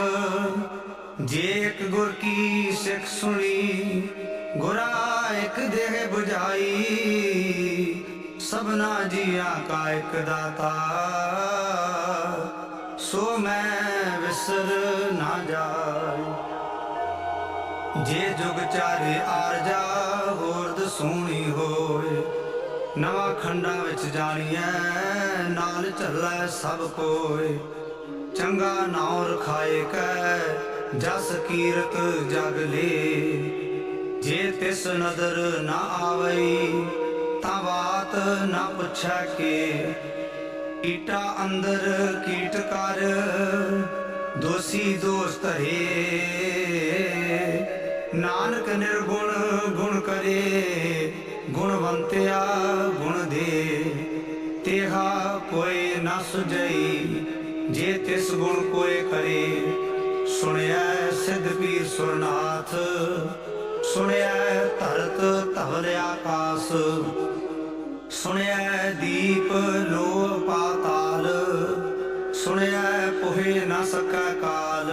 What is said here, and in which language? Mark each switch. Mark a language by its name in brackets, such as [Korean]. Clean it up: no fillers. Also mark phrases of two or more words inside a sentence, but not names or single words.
[Punjabi] ਜੇ ਇਕ ਗੁਰ ਕੀ ਸਿਖ ਸੁਣੀ। ਗੁਰਾ ਇਕ ਦੇਹ ਬੁਝਾਈ। ਸਭਨਾ ਜੀਆ ਕਾ ਇਕ ਦਾਤਾ। ਸੋ ਮੈਂ ਵਿਸਰ ਨਾ ਜਾਏ। ਜੇ ਜੁਗ ਚਾਰੇ ਆਰਜਾ ਹੋਰਦ ਸੋਹਣੀ ਹੋਏ, ਨਵਾ ਖੰਡਾ ਵਿਚ ਜਾਣੀਐ ਨਾਲ ਚਲੈ ਸਭ ਕੋਇ। ਚੰਗਾ ਨਾਮ ਰਖਾਏ ਕੈ ਜਸ ਕੀਰਤ ਜਗ ਲੇ, ਜੇ ਤਿਸ ਨਦਰ ਨਾ ਆਵਈ ਤਾਂ ਬਾਤ ਨਾ ਪੁਛੈ ਕੇ। ਕੀਟਾ ਅੰਦਰ ਕੀਟ ਕਰ ਦੋਸੀ ਦੋਸ ਧਰੇ, ਨਾਨਕ ਨਿਰਗੁਣ ਗੁਣ ਕਰੇ ਗੁਣਵੰਤਿਆ ਗੁਣ ਦੇ। ਤੇਹਾ ਕੋਈ ਨ ਸੁਝਈ ਜੇ ਤਿਸ ਗੁਣ ਕੋਈ ਕਰੇ। ਸੁਣਿਆ ਸਿਧ ਪੀਰ ਸੁਰਨਾਥ, ਸੁਣਿਆ ਧਰਤ ਧਵਲ ਆਕਾਸ, ਸੁਣਿਆ ਦੀਪ ਲੋ ਪਾਤਾਲ, ਸੁਣਿਆ ਪੋਹੇ ਨ ਸਕੈ ਕਾਲ।